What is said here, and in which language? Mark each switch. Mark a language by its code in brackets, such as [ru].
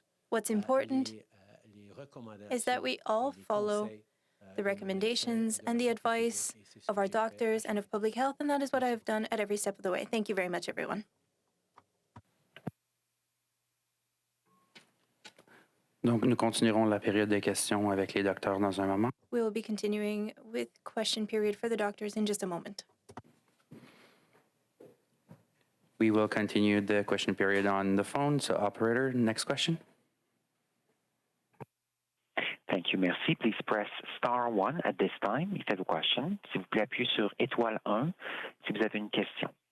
[en] What's important is that we all follow the recommendations and the advice of our doctors and of public health, and that is what I have done at every step of the way. Thank you very much, everyone. [fr] Donc, nous continuerons la période des questions avec les docteurs dans un moment. [en] We will be continuing with question period for the doctors in just a moment. We will continue the question period on the phone. So, operator, next question. Thank you, merci. Please press star 1 at this time if you have a question. [fr] S'il vous plaît, appuyez sur étoile 1 si vous avez une question.